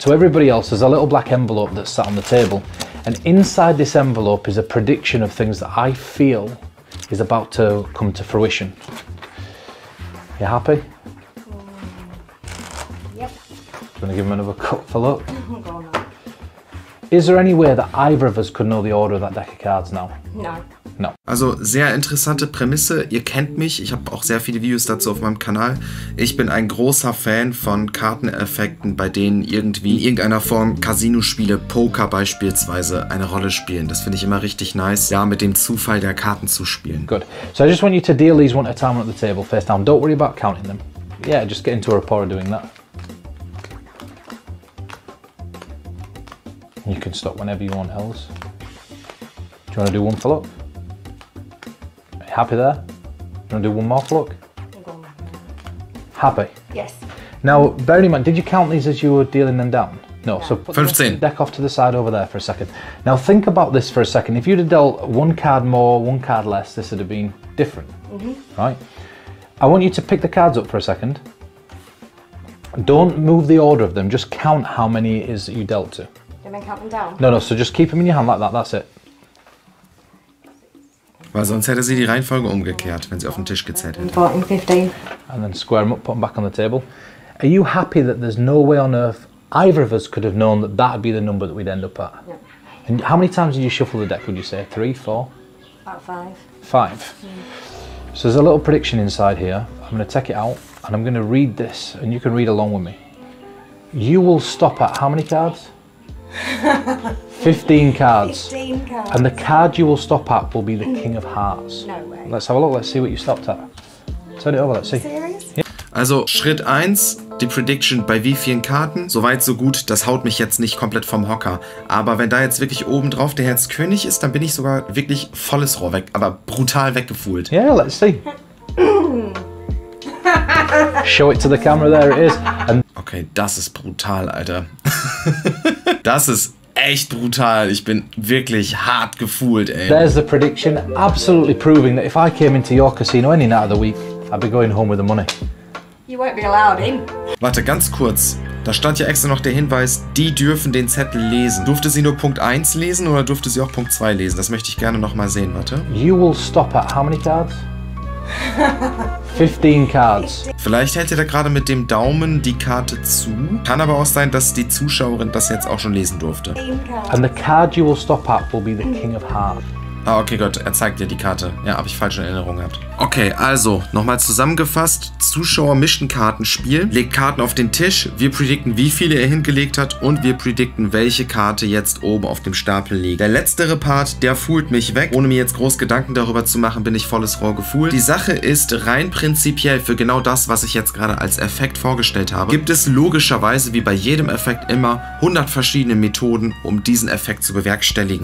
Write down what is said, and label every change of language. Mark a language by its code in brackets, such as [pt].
[en] To everybody else, there's a little black envelope that's sat on the table, and inside this envelope is a prediction of things that I feel is about to come to fruition. You happy? Yep. Do you want to give them another cut for luck? Go on then. Is there any way that either of us could know the order of that deck of cards now? No. No. [de] Also sehr interessante Prämisse, ihr kennt mich, ich habe auch sehr viele Videos dazu auf meinem Kanal. Ich bin ein großer Fan von Karteneffekten, bei denen irgendwie in irgendeiner Form Casino-Spiele, Poker beispielsweise, eine Rolle spielen. Das finde ich immer richtig nice, ja, mit dem Zufall der Karten zu spielen. [en] Good. So I just want you to deal these one at a time at the table, face down. Don't worry about counting them. Yeah, just get into a rapport of doing that. You can stop whenever you want else. Do you want to do one for luck? Happy there? Do you want to do one more for luck? Happy? Yes. Now, bearing in mind, did you count these as you were dealing them down? No, so put 15. the deck off to the side over there for a second. Now think about this for a second. If you'd have dealt one card more, one card less, this would have been different, right? I want you to pick the cards up for a second. Don't move the order of them, just count how many it is that you dealt to. Can I count them down? No, so just keep them in your hand like that, that's it. [de] Weil sonst hätte sie die Reihenfolge umgekehrt, wenn sie auf den Tisch gezählt hätte. [en] 14, 15. And then square them up, put them back on the table. Are you happy that there's no way on earth either of us could have known that that would be the number that we'd end up at? Yeah. And how many times did you shuffle the deck, would you say? 3, 4? About 5. 5. So there's a little prediction inside here. I'm going to take it out and I'm going to read this and you can read along with me. You will stop at how many cards? 15 cards. 15 cards. And the card you will stop at will be the King of Hearts. No way. Let's have a look, let's see what you stopped at. Turn it over, let's see. Serious? Yeah. [de] Also Schritt 1, die Prediction bei wie vielen Karten. Soweit so gut, das haut mich jetzt nicht komplett vom Hocker. Aber wenn da jetzt wirklich oben drauf der Herz König ist, dann bin ich sogar wirklich volles Rohr weg, aber brutal weggefühlt. [en] Yeah, let's see. Show it to the camera, there it is. And [de] Okay, das ist brutal, Alter. Das ist echt brutal. Ich bin wirklich hart gefühlt, ey. [en] there's the prediction, absolutely proving that if I came into your casino any night of the week, I'd be going home with the money. You won't be allowed in. [de] Warte, ganz kurz. Da stand ja extra noch der Hinweis, die dürfen den Zettel lesen. Durfte sie nur Punkt 1 lesen oder durfte sie auch Punkt 2 lesen? Das möchte ich gerne noch mal sehen, warte. [en] You will stop at how many cards? 15 cards. [de] Vielleicht hält ihr da gerade mit dem Daumen die Karte zu. Kann aber auch sein, dass die Zuschauerin das jetzt auch schon lesen durfte. [en] 15 cards. And the card you will stop at will be the King of Hearts. [de] Ah, okay, Gott, er zeigt dir die Karte. Ja, habe ich falsche Erinnerungen gehabt. Okay, also, nochmal zusammengefasst. Zuschauer mischt ein Kartenspiel, legt Karten auf den Tisch, wir predikten, wie viele er hingelegt hat und wir predikten, welche Karte jetzt oben auf dem Stapel liegt. Der letztere Part, der fuhlt mich weg. Ohne mir jetzt groß Gedanken darüber zu machen, bin ich volles Rohr gefuhlt. Die Sache ist, rein prinzipiell für genau das, was ich jetzt gerade als Effekt vorgestellt habe, gibt es logischerweise wie bei jedem Effekt immer 100 verschiedene Methoden, um diesen Effekt zu bewerkstelligen.